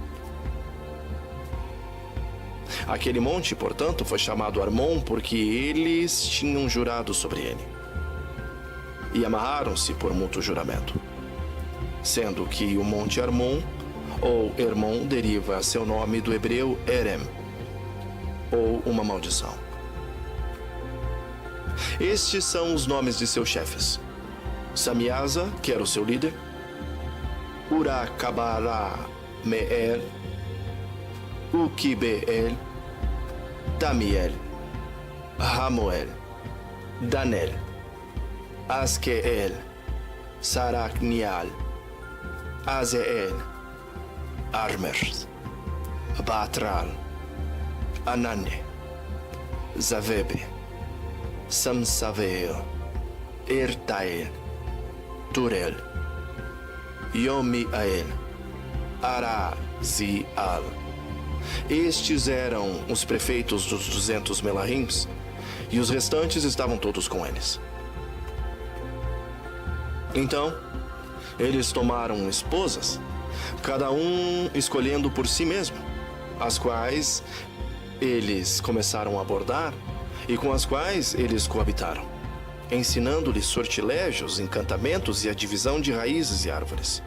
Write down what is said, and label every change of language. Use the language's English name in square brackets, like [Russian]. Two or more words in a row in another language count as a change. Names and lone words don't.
[Portuguese] Aquele monte, portanto, foi chamado Armon porque eles tinham jurado sobre ele, e amarraram-se por mútuo juramento, sendo que o monte Armon, ou Hermon, deriva seu nome do hebreu Erem, ou uma maldição. Estes são os nomes de seus chefes: Samiasa, que era o seu líder, Urakabarameel, Ukibeel, Damiel, Ramoel, Danel, Askeel, Saraknial, Azeel, Armer, Batral, Anane, Zavebe, Samsaveo, Ertael, Turel, Yomiael, Arazial. Estes eram os prefeitos dos 200 Melahims, e os restantes estavam todos com eles. Então, eles tomaram esposas, cada um escolhendo por si mesmo, as quais eles começaram a abordar e com as quais eles coabitaram, ensinando-lhes sortilégios, encantamentos e a divisão de raízes e árvores.